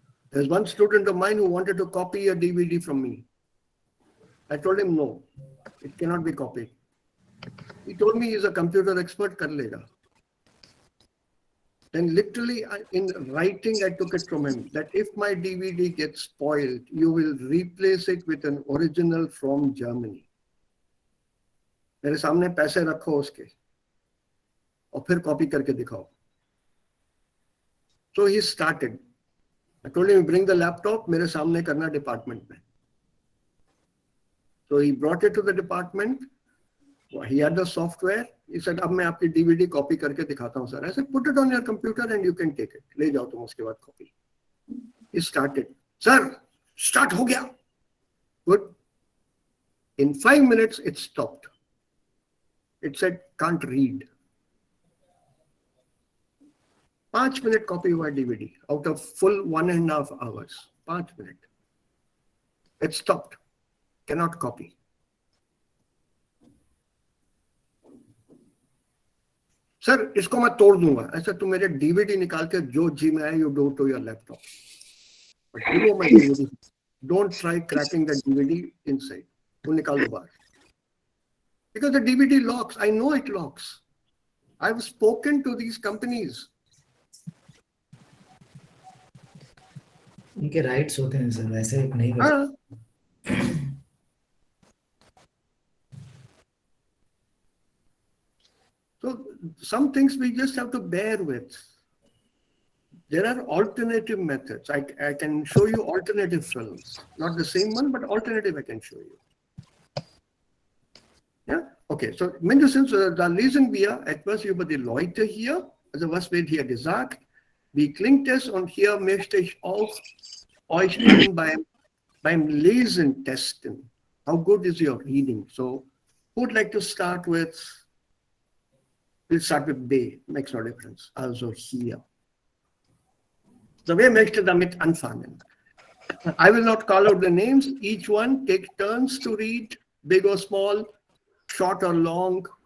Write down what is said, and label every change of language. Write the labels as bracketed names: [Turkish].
[English] There's one student of mine who wanted to copy a DVD from me. I told him no, it cannot be copied. He told me he's a computer expert, [Hindi] kar lega. [English] Then literally in writing, I took it from him that if my DVD gets spoiled, you will replace it with an original from Germany. [Hindi] मेरे सामने पैसे रखो उसके और फिर copy करके दिखाओ. [English] So he started. I told him, bring the laptop, [Hindi] मेरे सामने करना डिपार्टमेंट में. [English] So he brought it to the department. He had the software. He said, [Hindi] अब मैं आपकी DVD कॉपी करके दिखाता हूँ sir. [English] I said, put it on your computer and you can take it. [Hindi] ले जाओ तुम उसके बाद copy. [English] He started. [Hindi] Sir, start हो गया. [English] Good. In 5 minutes, it stopped. It said, can't read. 5 minute copy हुआ DVD out of full 1.5 hours. 5 minutes. It stopped. Cannot copy. [Hindi] Sir इसको मैं तोड़ दूंगा. ऐसा तुम मेरे DVD निकाल के जो जी में आए, [English] you do to your laptop. But you know my DVD. Don't try cracking the DVD inside. [Hindi] वो निकाल दो बाहर. [English] Because the DVD locks. I know it locks. I've spoken to these companies. [Hindi] उनके राइट्स होते हैं सर, वैसे नहीं कर हाँ. [English] some things we just have to bear with. There are alternative methods. I can show you alternative films. Not the same one, but alternative I can show you. [German] Ja? Okay, so mindestens, da lesen wir etwas über die Leute hier. Also was wird hier gesagt? Wie klingt es? Und hier möchte ich auch euch dann beim Lesen testen. [English] How good is your reading? So who would like to start with? We'll start with B. Makes no difference. [German] Also hier. So wer möchte damit anfangen? [English] I will not call out the names. Each one take turns to read, big or small, short or long.